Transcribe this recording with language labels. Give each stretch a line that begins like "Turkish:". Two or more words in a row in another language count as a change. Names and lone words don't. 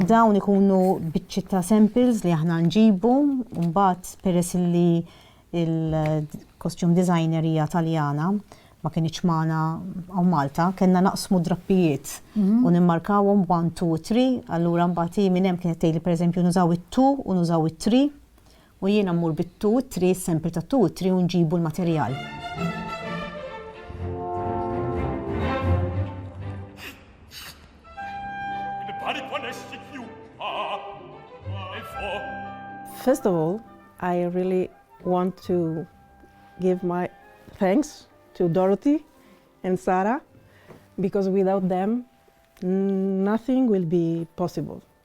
Maltese: Dawn ikunu biċċi ta' samples li aħna nġibu, u mbagħad peress li il-
English: costume designer
Maltese: hija Taljana ma kienx magħna hawn Malta, kellna naqsmu drappijiet u nimmarkawhom 1, 2, 3, allura mbagħad minn hemm kienet tgħidli pereżempju nużaw it-2 u nużaw it-3 u jiena mmur bit-2, 3, sample ta' 2, 3 u nġibu l-materjal.
English: First of all, I really want to give my thanks to Dorothy and Sarah, because without them, nothing will be possible.